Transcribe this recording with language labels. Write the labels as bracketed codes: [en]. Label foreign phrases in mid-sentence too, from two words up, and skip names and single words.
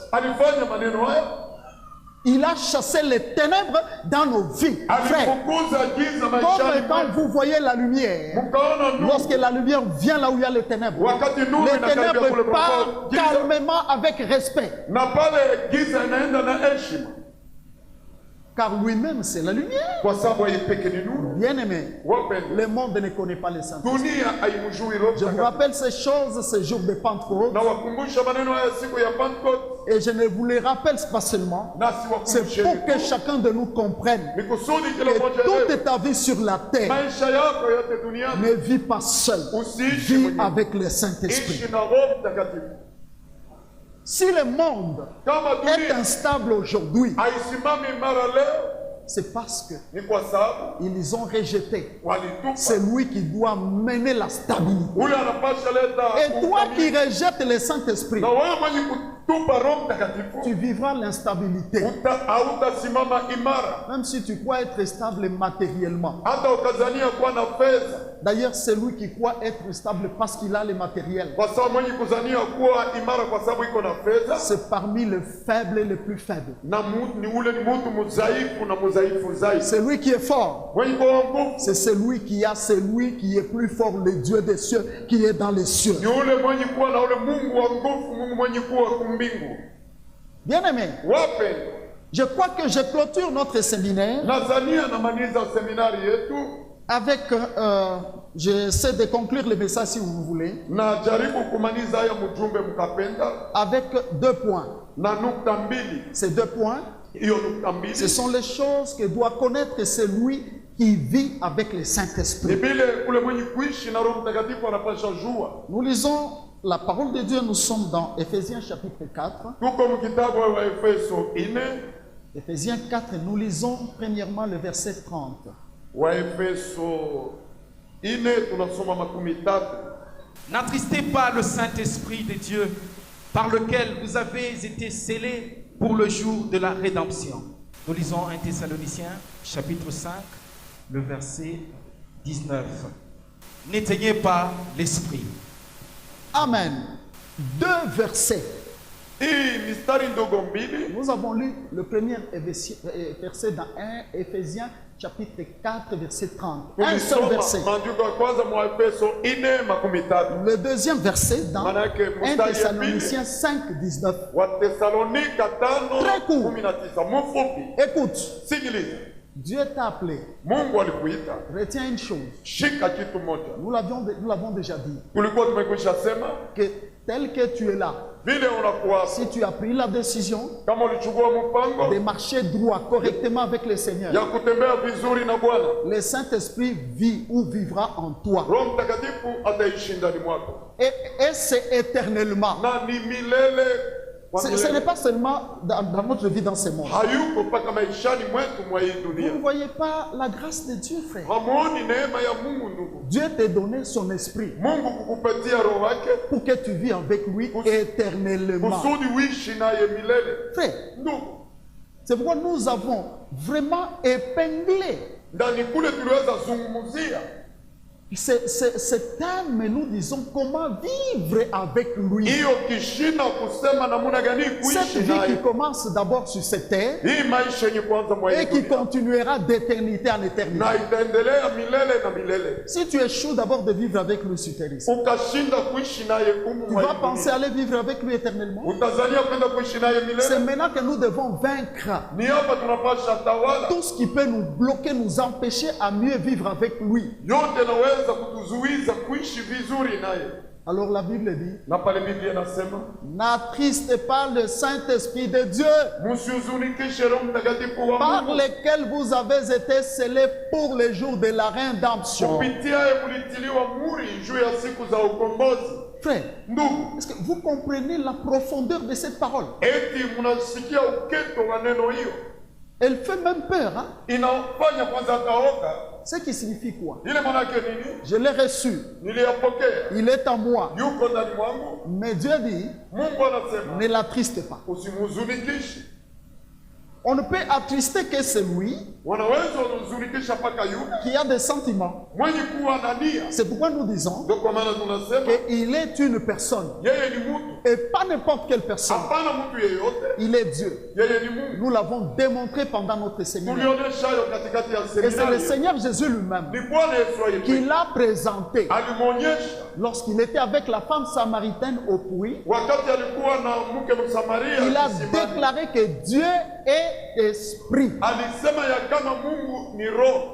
[sw] alifanya maneno haya, [fr] Il a chassé les ténèbres dans nos vies. Frère, [sw] alifukuza giza maishani [fr] comme quand [sw] mwetu. [fr] vous voyez la lumière, [sw] Mkaona ndugu, [fr] lorsque la lumière vient là où il y a les ténèbres, [sw] wakati nuru [fr] les [sw] inakaribia kule [fr] ténèbres [sw] kwa [fr] partent [sw] giza, [fr] calmement avec respect. [sw] na pale giza inaenda na heshima, [fr] Car lui-même, c'est la lumière. [sw] kwa sababu yeye peke ni nuru. [fr] Bien-aimé, [sw] Wapendwa, [fr] le monde ne connaît pas les saints. [sw] dunia haimjui Roho [fr] Je vous [sw] Mtakatifu. [fr] rappelle ces choses, ce jour de Pentecôte, [sw] Na wakumbusha maneno haya siku ya Pentecote, [fr] et je ne vous les rappelle pas seulement, [sw] na [fr] c'est [sw] siwakumbushe [fr] pour que chacun de nous comprenne [sw] ni kusudi kila [fr] que [sw] mmoja [fr] toute [sw] wetu [fr] ta vie sur la terre [sw] maisha yako yote duniani [fr] ne vit pas seul, [sw] usiishi [fr] vis [sw] mwenyewe, [fr] avec le Saint-Esprit. [sw] ishi na Roho Mtakatifu. [fr] Si le monde [sw] Kama [fr] est [sw] dunia [fr] instable aujourd'hui, [sw] haisimami imara leo, [fr] c'est parce que [sw] ni kwa sababu [fr] ils ont rejeté [sw] walitupa. [fr] celui qui doit mener la stabilité. [sw] Ule anapasha leta [fr] Et toi qui [sw] ukamilifu. [fr] rejettes le Saint-Esprit, [sw] Na wewe mwenye kutupa Roho Mtakatifu [fr] tu vivras l'instabilité. [sw] hautasimama imara, [fr] Même si tu crois être stable matériellement. [sw] hata ukazania kuwa na fedha, [fr] D'ailleurs, c'est lui qui croit être stable parce qu'il a le matériel. [sw] kwa sababu mwenye kuzania kuwa imara kwa sababu iko na fedha, [fr] C'est parmi les faibles et les plus faibles. [sw] na ni ule ni mtu mudhaifu na mudhaifu zaidi. [fr] Celui qui est fort, [sw] Mwenye kuwa nguvu [fr] c'est celui qui a celui qui est plus fort, le Dieu des cieux, qui est dans les cieux. [sw] ni ule mwenye kuwa na ule Mungu wa nguvu, Mungu mwenye kuwa kumbingu. [fr] Bien-aimé, [sw] Wapendwa, [fr] je crois que je clôture notre séminaire [sw] Nazania namaliza seminari yetu [fr] avec, j'essaie de conclure le message si vous voulez, [sw] na jaribu kumaliza haya mjumbe mkapenda [fr] avec 2 points. [sw] na nukta mbili. [fr] Ces 2 points, [sw] Hiyo nukta mbili [fr] ce sont les choses que doit connaître celui qui vit avec le Saint-Esprit. [sw] Ni vile ule mwenye kuishi na Roho Mtakatifu anapasha jua. [fr] Nous lisons la parole de Dieu, nous sommes dans Éphésiens chapitre 4. [sw] Tuko mkitabu wa Efeso 4. [fr] Éphésiens 4, nous lisons premièrement le verset 30. [sw] Wa Efeso 4 tunasoma 30. [fr] N'attristez pas le Saint-Esprit de Dieu, par lequel vous avez été scellés pour le jour de la rédemption. Nous lisons 1 Thessaloniciens, chapitre 5, le verset 19. N'éteignez pas l'esprit. Amen. Deux versets. [sw] Hii mistari ndogo mbili. [fr] Nous avons lu le premier verset dans 1 Éphésiens chapitre 4 verset 30. Un seul verset. [sw] Maandiko ya kwanza mwa Efeso 4:30. [fr] Le deuxième verset dans 1 Thessaloniciens 5 19. [sw] Wa Thessalonika [fr] Très court. [sw] 5:19. Mfupi. [fr] Écoute, [sw] Sikiliza. [fr] Dieu t'a appelé. [sw] Mungu alikuita. [fr] Retiens une chose. [sw] Shika kitu moja. [fr] Nous l'avons déjà dit. [sw] Tulikuwa tumekwisha sema [fr] Que tel que tu es là, [sw] vile unakuwa, [fr] si tu as pris la décision [sw] kama ulichukua mpango [fr] de marcher droit, correctement avec le Seigneur, [sw] ya kutembea vizuri na Bwana, [fr] le Saint-Esprit vit ou vivra en toi. [sw] Roho Mtakatifu ataishi ndani mwako. [fr] Et c'est éternellement. [sw] Na ni milele kwa [fr] Ce [sw] milele. [fr] n'est pas seulement dans notre vie dans ce monde. [sw] Hayuko mpaka maishani mwetu mwa hii [fr] Vous [sw] dunia. [fr] ne voyez pas la grâce de Dieu, frère. [sw] Hamuoni neema ya Mungu ndugu? [fr] Dieu t'a donné son esprit [sw] Mungu kukupatia roho wake [fr] pour que tu vis avec lui éternellement. [sw] kusudi uishi naye milele. [fr] Frère, [sw] Ndugu, [fr] c'est pourquoi nous avons vraiment épinglé [sw] ndani kule tuliweza zungumzia [fr] ce thème, nous disons comment vivre avec lui. [sw] hiyo kishina kusema namuna gani kuishi [fr] Cette vie qui [sw] naye. [fr] commence d'abord sur cette terre [sw] Hii maisha yenye kwanza mwa hii [fr] et qui [sw] dunia [fr] continuera d'éternité en éternité. [sw] na itaendelea milele na milele. [fr] Si tu échoues d'abord de vivre avec lui sur terre ici, [sw] Ukashinda kuishi naye humu [fr] tu [sw] mwa [fr] vas [sw] hii [fr] penser [sw] dunia, [fr] aller vivre avec lui éternellement. [sw] utazania kwenda kuishi naye [fr] C'est [sw] milele. [fr] maintenant que nous devons vaincre [sw] Ni hapa tunapasha tawala [fr] tout ce qui peut nous bloquer, nous empêcher à mieux vivre avec lui. [sw] yote naweza kutuzuiza kuishi vizuri naye. [fr] Alors la Bible dit, [sw] Na pale Biblia inasema [fr] n'attristez pas le Saint-Esprit de Dieu, [sw] msihuzunikishe Roho Mtakatifu wa [fr] par [sw] Mungu [fr] lequel vous avez été scellés pour le jour de la rédemption. [sw] kupitiaye mlitiliwa muri juu ya siku za ukombozi. [fr] Frère, [sw] Ndugu, [fr] est-ce que vous comprenez la profondeur de cette parole? [sw] eti mnasikia uketo wa neno hiyo, [fr] Elle fait même peur. Hein? [sw] inafanya kwanza kaoga. [fr] Ce qui signifie quoi? [sw] Ile manake nini? [fr] Je l'ai reçu, [sw] Niliyapokea, [fr] il est en moi. [sw] yuko ndani mwangu. [fr] Mais Dieu dit, [sw] Mungu anasema [fr] ne l'attriste pas. [sw] usimhuzunikishe. [fr] On ne peut attrister que celui [sw] Wanaweza wanahuzunikisha mpaka yule [fr] qui a des sentiments. [sw] mwenye kuwa na nia. [fr] C'est pourquoi nous disons [sw] Ndio kwa maana tunasema [fr] qu'il est une personne. [sw] yeye ni mtu, [fr] Et pas n'importe quelle personne. [sw] hapana mtu yeyote. [fr] Il est Dieu. [sw] Yeye ni Mungu. [fr] Nous l'avons démontré pendant notre séminaire. [sw] Tulionyesha hayo katikati ya [fr] Et c'est le [sw] seminari. [fr] Seigneur Jésus lui-même [sw] Ni Bwana Yesu [fr] qui [sw] aliyepewa. [fr] l'a présenté [sw] Alimwonyesha [fr] lorsqu'il était avec la femme samaritaine au puits. [sw] wakati alikuwa na mke Msamaria [fr] Il a [sw] kisimani. [fr] déclaré que Dieu est esprit. [sw] Alisema ya kama Mungu ni roho.